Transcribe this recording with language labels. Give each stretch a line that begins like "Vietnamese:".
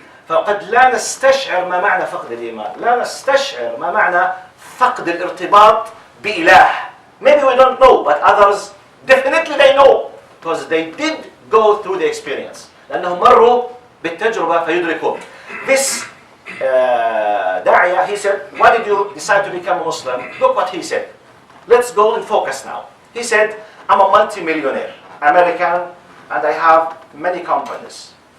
Arabic: فقد لا نستشعر ما معنى فقد الإيمان. لا نستشعر ما معنى فقد الارتباط بإله.
English: Maybe we don't know, but others definitely they know. Because they did go through the experience.
Arabic: لأنهم مروا بالتجربة فيدركون.
English: This داعية, he said, why did you decide to become a Muslim? Look what he said. Let's go and focus now. He said, I'm a multi-millionaire, American, and I have many companies.